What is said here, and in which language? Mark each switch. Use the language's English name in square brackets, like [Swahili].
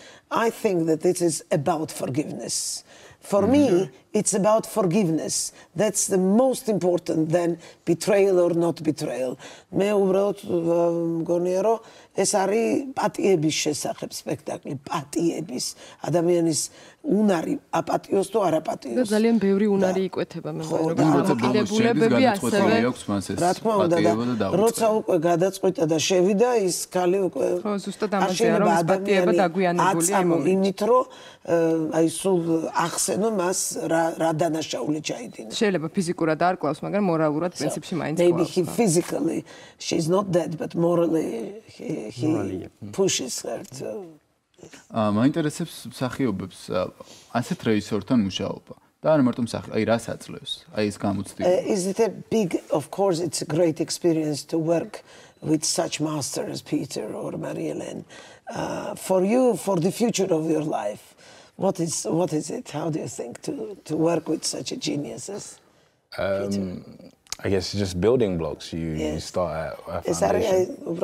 [English] I think that this is about forgiveness. For me, it's about forgiveness. That's the most important than betrayal or not betrayal. [Georgian] მე უბრალოდ მგონია რომ ეს არის პატიების შესახებ სპექტაკლი, პატიების ადამიანის უნარი აპატიოს თუ არაპატიოს. და ძალიან ბევრი უნარი იკვეთება მე მგონი რომ დამოკიდებულებები ასევე რა თქმა უნდა და როცა უკვე გადაწყვიტა და შევიდა ის ქალი უკვე ხო ზუსტად ამაზეა რომ ეს პატიება დაგვიანებულია იმით რომ აი სულ ახსენო მას რა დანაშაული ჩაიდინა. შეიძლება ფიზიკურად არ კლავს, მაგრამ მორალურად პრინციპში მაინც კლავს. [English] Maybe he physically she's not dead, but morally he pushes her to. [Georgian] მაინტერესებს მსახიობებს ასეთ რეჟისორთან მუშაობა. და არ მარტო მსახიობ, აი რას აძლევს? აი ეს გამოცდილება. [English] Is it a big, of course it's a great experience to work with such masters as Peter or Marie-Hélène. For you, for the future of your life, what is it? How do you think to work with such a geniuses? I guess just building blocks. You start at a foundation.